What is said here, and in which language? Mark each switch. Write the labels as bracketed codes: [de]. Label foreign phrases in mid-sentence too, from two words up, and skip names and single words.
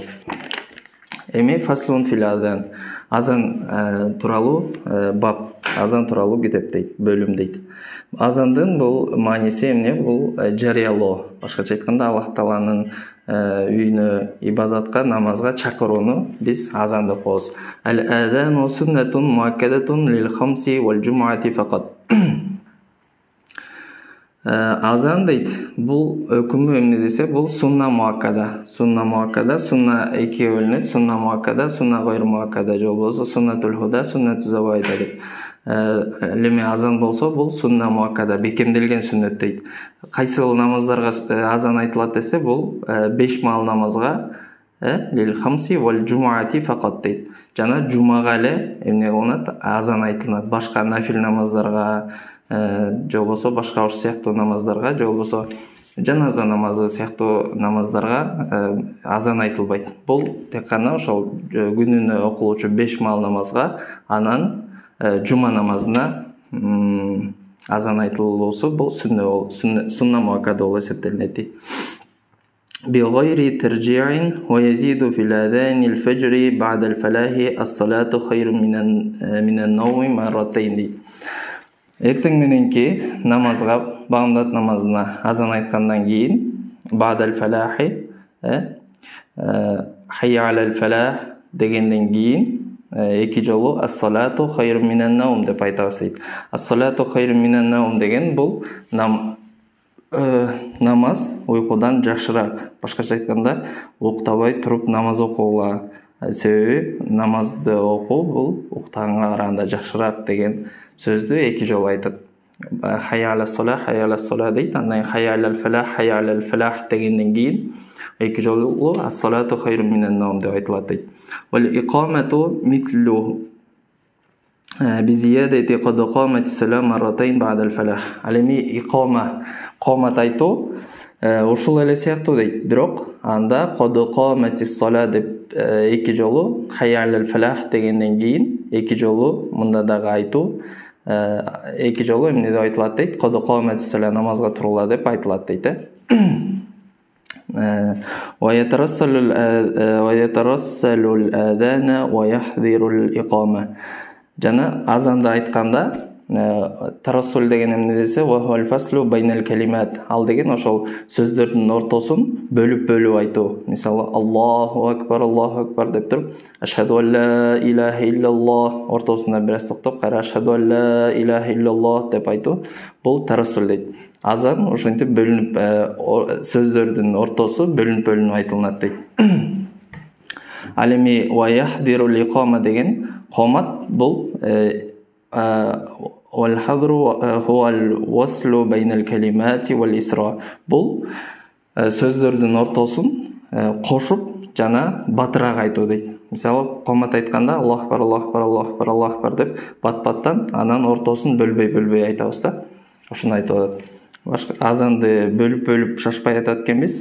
[ky] Эми [ar] فصل في الأذان, [ky] азан тууралуу баб, азан тууралуу китеп дейт, бөлүм дейт. Азандын бул мааниси эмне? Бул жарыялоо. Башкача айтканда Аллах Тааланын үйүнө ибадатка, намазга чакырууну биз азан деп коебуз. [ar] الأذان سنة مؤكدة للخمس والجمعة فقط. [ky] Азан дейт, бул өкүмү эмне десе, бул [ar] سنة مؤكدة. سنة مؤكدة, [ky] сунна экиге бөлүнөт, [ar] سنة مؤكدة, سنة غير مؤكدة, [ky] же болбосо [ar] سنة الهدى, سنة الزوائد [ky] деп. Леме азан болсо, бул [ar] سنة مؤكدة, [ky] бекемделген сүннөт дейт. Кайсыл намаздарга азан айтылат десе, бул 5 маал намазга, [ar] للخمس والجمعة فقط [ky] дейт. Жана жумага эле эмне кылынат, азан айтылат. Башка нафил намаздарга, же болбосо башка ош сыяктуу намаздарга, же болбосо жаназа намазы сыяктуу намаздарга азан айтылбайт. Бул тек гана ошол күнүнө окулуучу 5 маал намазга, анан жума намазына азан айтылуусу бул [ar] سنة مؤكدة [ky] болуп эсептелинет. [ar] بغير ترجيع ويزيد في الأذان الفجر بعد الفلاح الصلاة خير من النوم مرتين. [ky] Эртең мененки намазга, багымдат намазына азан айткандан кийин, [ar] بعد الفلاح, حي على الفلاح [ky] дегенден кийин эки жолу [ar] الصلاة خير من النوم [ky] деп айтабыз дейт. [ar] الصلاة خير من النوم [ky] деген бул намаз уйкудан жакшыраак. Башкача айтканда, уктабай туруп намаз окууга, себеби намазды окуу бул уктаганга караганда жакшыраак деген сөздү эки жолу айтат. [ar] حي على الصلاة [ky] дейт, андан [ar] حي على الفلاح [ky] дегенден кийин эки жолу [ar] الصلاة خير من النوم [ky] деп айтылат дейт. [ar] والإقامة مثله بزيادة قد قامت الصلاة مرتين بعد الفلاح. [ky] Ал эми камат айтуу ушул эле сыяктуу дейт. Бирок анда [ar] قد قامت الصلاة [ky] деп эки жолу [ar] حي على الفلاح [ky] дегенден кийин эки жолу мында дагы айтуу эки жолу эмне деп айтылат дейт? [ar] قد قامت الصلاة, [ky] намазга турула деп айтылат дейт. [ar] ويترسل الأذان ويحذر الإقامة. [ky] Жана азанда айтканда тарассул деген эмне десе, [ar] وهو الفصل بين الكلمات. [ky] Ал деген ошол сөздөрдүн ортосун бөлүп айтуу. Мисалы [ar] الله أكبر [ky] деп туруп, [ar] أشهد أن لا إله إلا الله [ky] ортосунда бир аз токтоп, кайра [ar] أشهد أن لا إله إلا الله [ky] деп айтуу. Бул тарассул дейт. Азан ошентип бөлүнүп, сөздөрдүн ортосу бөлүнүп айтылат дейт. Ал эми [ar] ويحذر الإقامة [ky] деген камат бул [ar] والحذر هو الوصل بين الكلمات والإسراع. [ky] Бул сөздөрдүн ортосун кошуп жана батыраак айтуу дейт. Мисалы комат айтканда [ar] الله أكبر الله أكبر الله أكبر الله أكبر [ky] деп бат-баттан анан ортосун бөлбөй айтабыз да. Ошону айтып атат. Башка азанды бөлүп шашпай айтат экенбиз.